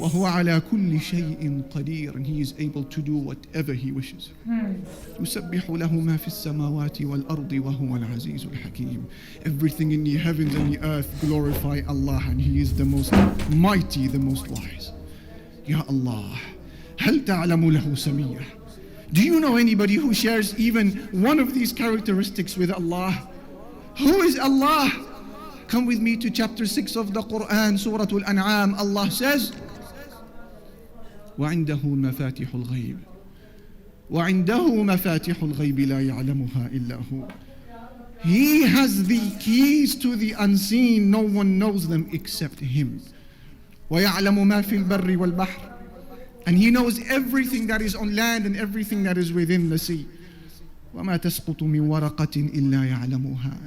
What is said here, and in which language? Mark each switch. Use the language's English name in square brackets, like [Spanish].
[Arabic] وَهُوَ عَلَى كُلِّ شَيْءٍ قَدِيرٌ. [English] And He is able to do whatever He wishes. [Arabic] يُسَبِّحُ لَهُ مَا فِي السَّمَاوَاتِ وَالْأَرْضِ وَهُوَ الْعَزِيزُ الْحَكِيمُ. [English] Everything in the heavens and the earth glorify Allah, and He is the most mighty, the most wise. [Arabic] Ya Allah, هل تعلم له سمية? [English] Do you know anybody who shares even one of these characteristics with Allah? Who is Allah? Come with me to chapter 6 of the Quran, Surah Al-An'am. Allah says, [Arabic] وعنده مفاتيح الغيب وعنده مفاتيح الغيب لا يعلمها إلا هو. [English] He has the keys to the unseen. No one knows them except Him. [Arabic] ويعلم ما في البر والبحر. [English] And He knows everything that is on land and everything that is within the sea. [Arabic] وَمَا تَسْقُطُ مِنْ وَرَقَةٍ إِلَّا يَعْلَمُهَا.